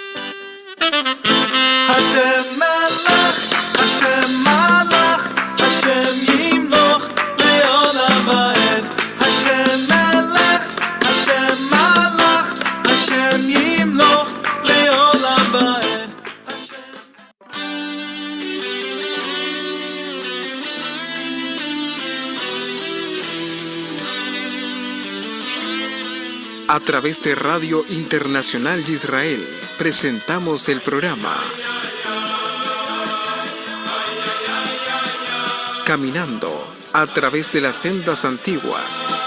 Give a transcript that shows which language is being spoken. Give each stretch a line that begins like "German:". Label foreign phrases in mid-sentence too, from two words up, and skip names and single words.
Hebrew: השם מלך השם מלך השם ימלוך לעולם ועד. השם מלך השם מלך השם ימלוך לעולם ועד.
Spanish: A través de Radio Internacional de Israel, presentamos el programa Caminando a través de las sendas antiguas.